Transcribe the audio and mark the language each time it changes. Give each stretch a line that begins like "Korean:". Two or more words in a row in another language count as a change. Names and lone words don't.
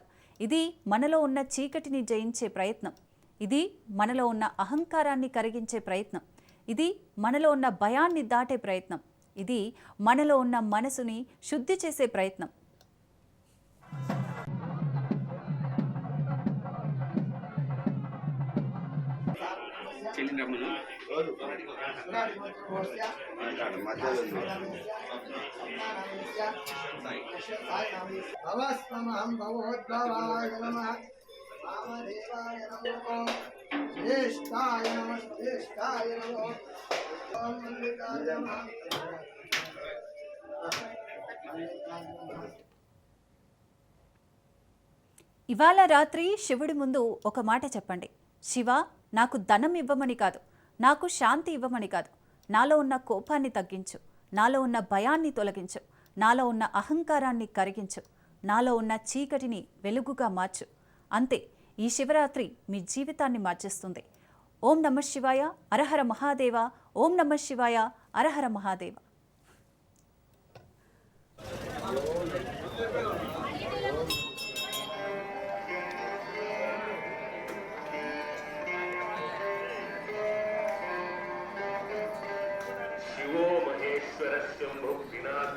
Telugu: ఇది మనలో ఉన్న చీకటిని జయించే ప్రయత్నం. ఇది మనలో ఉన్న అహంకారాన్ని కరిగించే ప్రయత్నం. ఇది మనలో ఉన్న భయాన్ని దాటే ప్రయత్నం. ఇది మనలో ఉన్న మనసుని శుద్ధి చేసే ప్రయత్నం.
Sanskrit: చెల్లిందమ్మను भवस्त्वमहं भवोद्भवाय नमः वामदेवाय नमो ज्येष्ठाय नमः ज्येष्ठाय नमो ॐ मल्लिकाय नमः
Telugu: ఇవాళ రాత్రి శివుడి ముందు ఒక మాట చెప్పండి. శివ, నాకు ధనం ఇవ్వమని కాదు, నాకు శాంతి ఇవ్వమని కాదు, నాలో ఉన్న కోపాన్ని తగ్గించు, నాలో ఉన్న భయాన్ని తొలగించు, నాలో ఉన్న అహంకారాన్ని కరిగించు, నాలో ఉన్న చీకటిని వెలుగుగా మార్చు. అంతే, ఈ శివరాత్రి మీ జీవితాన్ని మార్చేస్తుంది.
Sanskrit: ఓం నమః శివాయ, హరహర మహాదేవ. ఓం నమః శివాయ, హరహర మహాదేవ. शिवो महेश्वर शंभु पिनाकी